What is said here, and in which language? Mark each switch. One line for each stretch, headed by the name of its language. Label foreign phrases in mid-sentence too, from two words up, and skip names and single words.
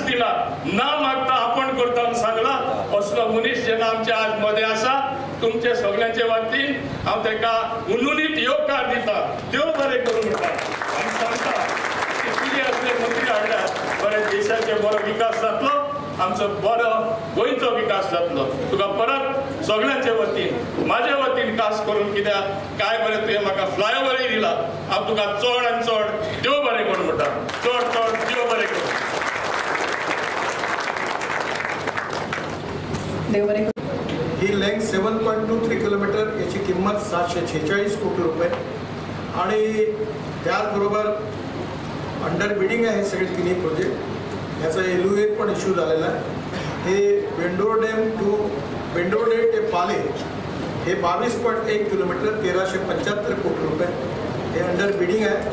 Konkani: दिला ना मागता आपण करता म्हूण सांगला असलो मनीस जेन्ना आमचे आज मदें आसा तुमचे सगळ्यांचे वतीन हांव ताका उनुनीत योगकार दिता देव बरें करूं म्हणटा आनी सांगता की तुजे असले मंत्री हाडल्यार बरे देशाचे बरो विकास जातलो आमचो बरो गोंयचो विकास जातलो तुका परत सगळ्यांचे वतीन म्हाजे वतीन खास करून कित्याक काय बरें तुवें म्हाका फ्लायओवरय दिला हांव तुका चड आनी चड देव बरें करूं म्हणटा चड देव बरें करूं देव बरें करूं
Marathi: ही लेंथ 7.23 किलोमीटर याची किंमत 746 कोटी रुपये आणि त्याचबरोबर
English: under bidding
Marathi: आहे सगळे तिन्ही प्रोजेक्ट याचा LOA पण इश्यू झालेला आहे हे वेंडोर डॅम टू वेंडोर डे ते पाले हे 22.1 किलोमीटर 1375 कोटी रुपये हे
English: under bidding
Marathi: आहे.